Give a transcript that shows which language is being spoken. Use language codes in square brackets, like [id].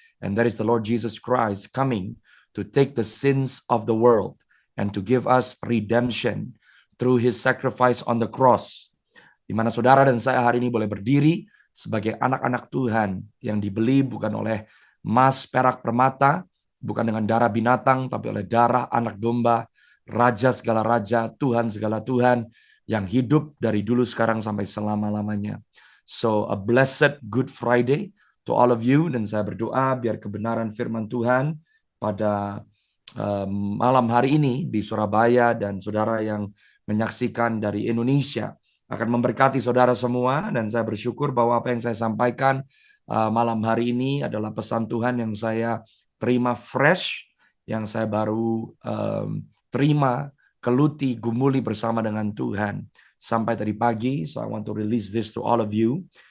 [en] And that is the Lord Jesus Christ coming to take the sins of the world and to give us redemption through His sacrifice on the cross. [id] Di mana saudara dan saya hari ini boleh berdiri sebagai anak-anak Tuhan yang dibeli bukan oleh emas, perak, permata, bukan dengan darah binatang, tapi oleh darah anak domba, Raja segala raja, Tuhan segala Tuhan, yang hidup dari dulu sekarang sampai selama-lamanya. [en] So a blessed Good Friday to all of you, [id] dan saya berdoa biar kebenaran firman Tuhan pada malam hari ini di Surabaya dan saudara yang menyaksikan dari Indonesia akan memberkati saudara semua. Dan saya bersyukur bahwa apa yang saya sampaikan malam hari ini adalah pesan Tuhan yang saya terima fresh, yang saya baru terima, geluti, gumuli bersama dengan Tuhan sampai tadi pagi. [en] So I want to release this to all of you.